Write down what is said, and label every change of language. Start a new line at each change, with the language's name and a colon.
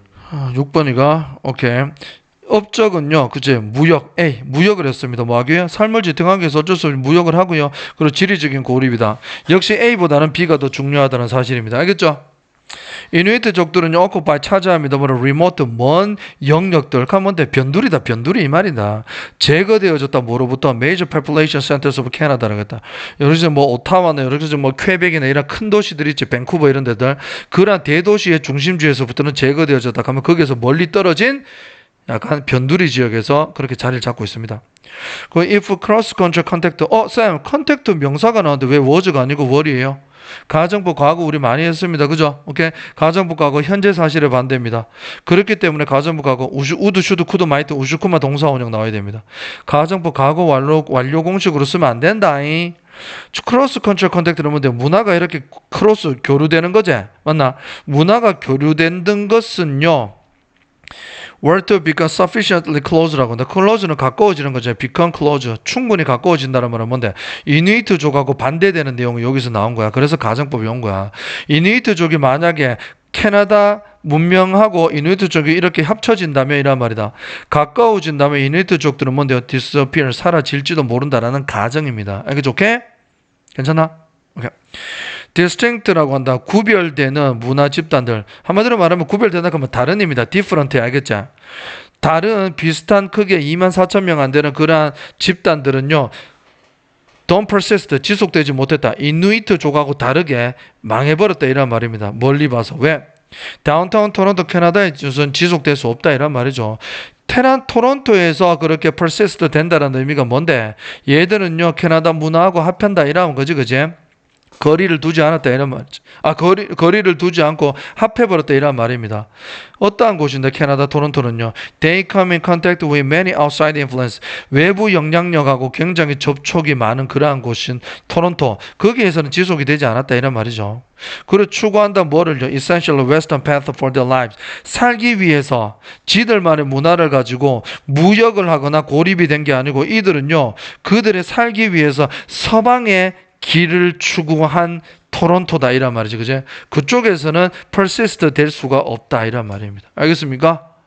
Korean: 6번이가 오케이. 업적은요, 그제 무역 A 무역을 했습니다. 뭐 하기요? 삶을 지탱하기 위해서 어쩔 수 없이 무역을 하고요. 그리고 지리적인 고립이다. 역시 A보다는 B가 더 중요하다는 사실입니다. 알겠죠? 이누이트족들은요, occupy 차지합니다. 뭐를 remote 먼 영역들. 가면데 변두리다. 변두리 이 말이다. 제거되어졌다. 뭐로부터
English: major population centers of Canada라고
Korean: 했다. 여기서 뭐 오타와나 여기서 뭐 퀘벡이나 이런 큰 도시들 있지, 밴쿠버 이런 데들. 그러한 대도시의 중심지에서부터는 제거되어졌다. 그러면 거기에서 멀리 떨어진 약간 변두리 지역에서 그렇게 자리를 잡고 있습니다. 그
English: if cross country contact,
Korean: 쌤, 컨택트 명사가 나왔는데 왜 was가 아니고 were이에요? 가정부 과거 우리 많이 했습니다. 그죠? 오케이. 가정부 과거 현재 사실의 반대입니다. 그렇기 때문에 가정부 과거 우드, 슈드, 쿠드, 마이트, 우슈쿠마 동사 원형 나와야 됩니다. 가정부 과거 완료 공식으로 쓰면 안 된다잉. 크로스 컨트롤 컨택트는 뭔데 문화가 이렇게 크로스 교류되는 거지. 맞나? 문화가 교류된 것은요.
English: were to become sufficiently close라고
Korean: 한다. close는 가까워지는 거죠.
English: become close.
Korean: 충분히 가까워진다는 말은 뭔데? 이누이트족하고 반대되는 내용이 여기서 나온 거야. 그래서 가정법이 온 거야. 이누이트족이 만약에 캐나다 문명하고 이누이트족이 이렇게 합쳐진다면 이란 말이다. 가까워진다면 이누이트족들은 뭔데요? disappear, 사라질지도 모른다라는 가정입니다. 알겠죠? 오케이? 괜찮아? 오케이. distinct라고 한다. 구별되는 문화 집단들. 한마디로 말하면 구별된다 그러면 다른 입니다. different 알겠죠? 다른 비슷한 크기의 24,000명 안 되는 그러한 집단들은요.
English: don't persist
Korean: 지속되지 못했다. 이누이트족하고 다르게 망해버렸다 이란 말입니다. 멀리 봐서. 왜? 다운타운 토론토 캐나다에 우선 지속될 수 없다 이란 말이죠. 토론토에서 그렇게 persist 된다는 의미가 뭔데? 얘들은요 캐나다 문화하고 합한다 이라는 거지 그지? 거리를 두지 않았다 이런 말이죠. 거리를 두지 않고 합해버렸다 이런 말입니다. 어떠한 곳인데 캐나다 토론토는요.
English: They come in contact with many outside influence.
Korean: 외부 영향력하고 굉장히 접촉이 많은 그러한 곳인 토론토. 거기에서는 지속이 되지 않았다 이런 말이죠. 그리고 추구한다 뭐를요?
English: Essential Western path for their lives.
Korean: 살기 위해서 지들만의 문화를 가지고 무역을 하거나 고립이 된 게 아니고 이들은요. 그들의 살기 위해서 서방의 길을 추구한 토론토다 이란 말이지 그제? 그쪽에서는 persist 될 수가 없다 이란 말입니다. 알겠습니까?